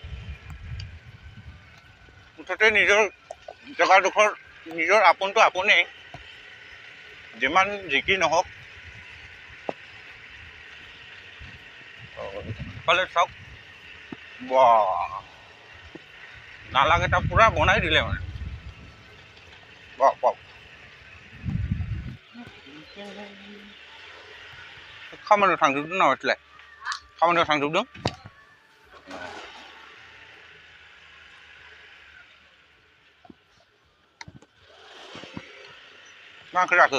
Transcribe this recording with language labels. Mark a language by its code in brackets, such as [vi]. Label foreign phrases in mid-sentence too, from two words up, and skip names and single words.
[as] মুঠতে নিজৰ জেগাডোখৰ নিজৰ আপোনটো আপোনেই, যিমান যি কি নহওক। এইফালে চাওক, বাহ, নালাকেইটা পূৰা বনাই দিলে মানে। বাহ বাহ, [brx] खामानियाव थांजोबदों नामा बिसोरलाय? खामानियाव थांजोबदों? मा ओंख्रि जाखो?